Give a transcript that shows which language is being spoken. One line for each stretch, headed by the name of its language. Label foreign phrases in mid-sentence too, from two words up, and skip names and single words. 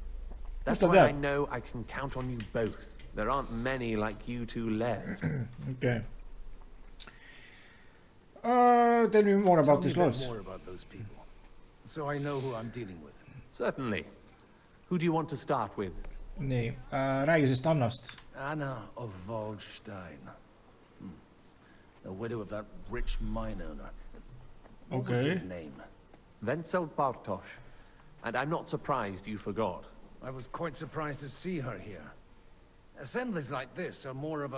English: That's why I know I can count on you both. There aren't many like you two left. Okay. Tell me more about these lords. More about those people, so I know who I'm dealing with. Certainly. Who do you want to start with?
Estonian: Nii, räägi sest Annast.
English: Anna of Waldstein. The widow of that rich mine owner. What was his name? Wenzel Bartosz. And I'm not surprised you forgot. I was quite surprised to see her here. Assemblies like this are more of